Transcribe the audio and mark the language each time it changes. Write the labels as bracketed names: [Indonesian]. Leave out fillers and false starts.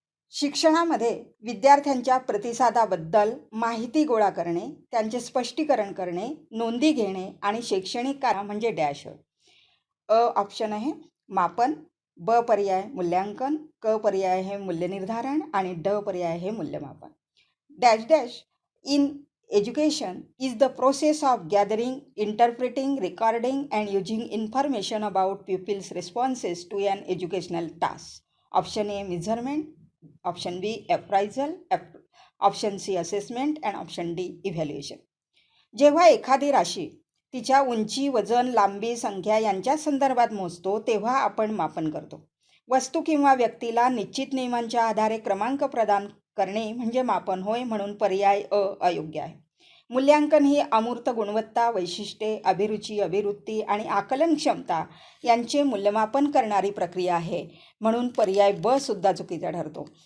[Marathi] शिक्षणामध्ये विद्यार्थ्यांच्या प्रतिसादाबद्दल माहिती गोळा करणे, त्यांचे स्पष्टीकरण करणे, नोंदी घेणे आणि शैक्षणिक कार्य म्हणजे डॅश. अ ऑप्शन आहे मापन, ब पर्याय मूल्यांकन, क पर्याय हे मूल्यनिर्धारण आणि ड पर्याय हे मूल्यमापन. [English] Dash dash in education is the process of gathering, interpreting, recording and using information about pupils' responses to an educational task. Option A measurement, option B appraisal, option C assessment and option D evaluation. [Marathi] जेव्हा एखादी राशी तिच्या उंची, वजन, लांबी, संख्या यांच्या संदर्भात मोजतो तेव्हा आपण मापन करतो. वस्तू किंवा व्यक्तीला निश्चित नियमांच्या आधारे क्रमांक प्रदान करणे म्हणजे मापन होय, म्हणून पर्याय अ अयोग्य आहे. मूल्यांकन ही अमूर्त गुणवत्ता, वैशिष्ट्ये, अभिरुची, अभिवृत्ती आणि आकलन क्षमता यांचे मूल्यमापन करणारी प्रक्रिया आहे, म्हणून पर्याय ब सुद्धा चुकीचा ठरतो.